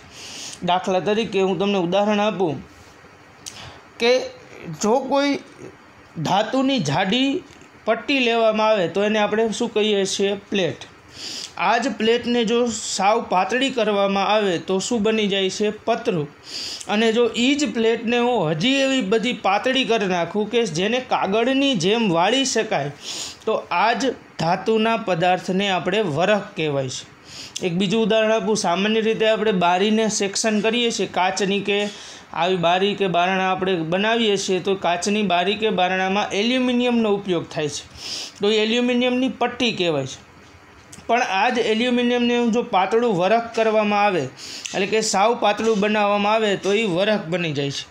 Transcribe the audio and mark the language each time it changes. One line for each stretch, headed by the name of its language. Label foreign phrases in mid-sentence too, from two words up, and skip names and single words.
Gujarati: દાખલા તરીકે હું તમને ઉદાહરણ આપું કે જો કોઈ ધાતુની જાડી પટ્ટી લેવામાં આવે તો એને આપણે શું કહીએ છીએ? પ્લેટ. આ જ પ્લેટને જો સાવ પાતળી કરવામાં આવે તો શું બની જાય છે? પતરું. અને જો એ જ પ્લેટને હું હજી એવી બધી પાતળી કરી નાખું કે જેને કાગળની જેમ વાળી શકાય, તો આ જ ધાતુના પદાર્થને આપણે વરખ કહેવાય છે। એક બીજું ઉદાહરણ આપું। સામાન્ય રીતે આપણે બારીને સેક્શન કરીએ છીએ, કાચની કે આવી બારી કે બારણા આપણે બનાવીએ છીએ તો કાચની બારી કે બારણામાં એલ્યુમિનિયમનો ઉપયોગ થાય છે, તો એ એલ્યુમિનિયમની પટ્ટી કહેવાય છે। પણ આ જ એલ્યુમિનિયમને જો પાતળું વરખ કરવામાં આવે, એટલે કે સાવ પાતળું બનાવવામાં આવે તો એ વરખ બની જાય છે।